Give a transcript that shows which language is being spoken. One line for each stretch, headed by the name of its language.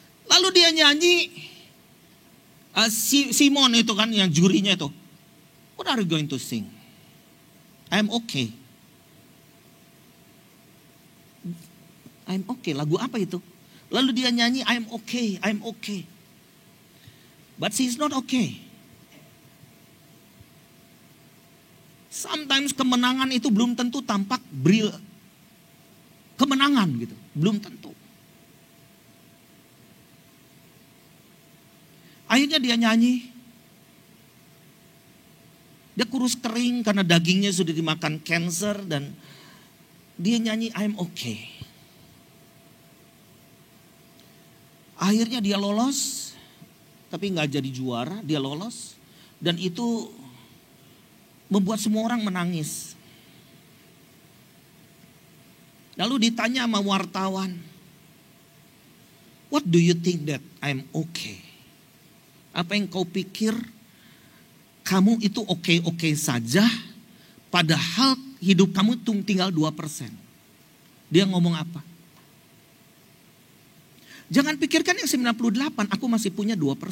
Indonesian: Lalu dia nyanyi, Simon itu kan yang jurinya itu.
English: What are you going to sing? I'm okay. I'm okay,
Indonesian: lagu apa itu? Lalu dia nyanyi
English: I'm okay, I'm okay. But she's not okay.
Indonesian: Sometimes kemenangan itu belum tentu tampak kemenangan gitu, belum tentu. Akhirnya dia nyanyi. Dia kurus kering karena dagingnya sudah dimakan kanker dan dia nyanyi
English: I'm okay.
Indonesian: Akhirnya dia lolos, tapi nggak jadi juara, dia lolos. Dan itu membuat semua orang menangis. Lalu ditanya sama wartawan,
English: what do you think that I'm okay?
Indonesian: Apa yang kau pikir kamu itu oke-oke saja, padahal hidup kamu tinggal 2%. Dia ngomong apa? Jangan pikirkan yang 98, aku masih punya 2%.